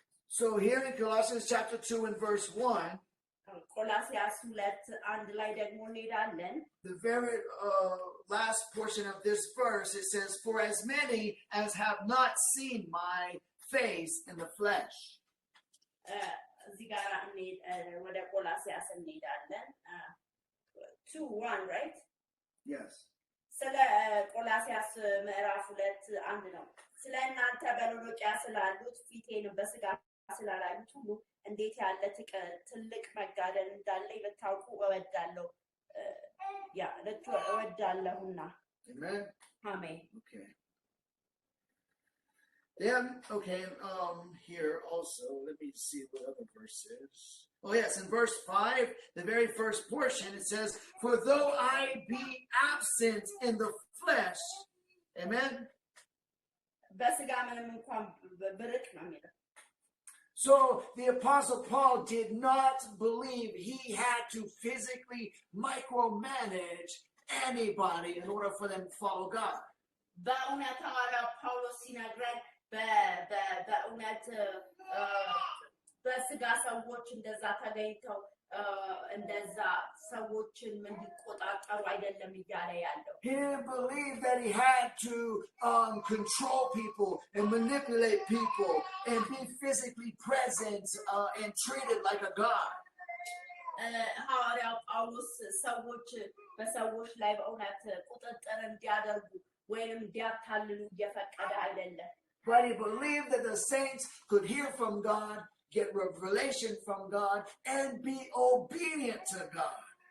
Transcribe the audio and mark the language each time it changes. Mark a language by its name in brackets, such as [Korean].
[English] So here in Colossians chapter 2 and verse 1, [Amharic] ቆላስይስ 2:1 ላይ ደግሞ እንሄዳለን [English] the very last portion of this verse, it says, for as many as have not seen my face in the flesh. [Amharic] እዚህ ጋር ወደ ቆላስይስ እንሄዳለን 2:1 right [English] Yes. [Amharic] ስለ ቆላስይስ ምዕራፍ 2:1 ነው ስለ እናንተ በሎዶቅያ ስላሉት ፊቴን በስጋ ስላላዩት ሁሉ እንዴት ያለ ትልቅ መጋደል እንዳለ ልታውቁ እወዳለሁ ያ እወዳለሁና [English] Amen. [Amharic] አሜን [English] Okay. Then, here also, let me see what other verse is. Oh yes, in verse 5, the very first portion, it says, for though I be absent in the flesh, amen? [Amharic] በስጋ ምንም እንኳን ብርቅ ነው የሚለው [English] So the Apostle Paul did not believe he had to physically micromanage anybody in order for them to follow God. [Amharic] በእውነት ሐዋርያው ጳውሎስ ሲነግረን በእውነት በስጋ ሰዎች እንደዛ ተገኝተው እንደዛ ሰዎችን እንዲቆጣጠሩ አይደለም እያለ ያለው [English] He didn't believe that he had to control people and manipulate people and be physically present and treated like a god. [Amharic] ሐዋርያው ጳውሎስ ሰዎች በሰዎች ላይ በእውነት ቁጥጥር እንዲያደርጉ ወይንም እንዲያታልሉ እየፈቀደ አይደለም [English] But he believed that the saints could hear from God, get revelation from God, and be obedient to God.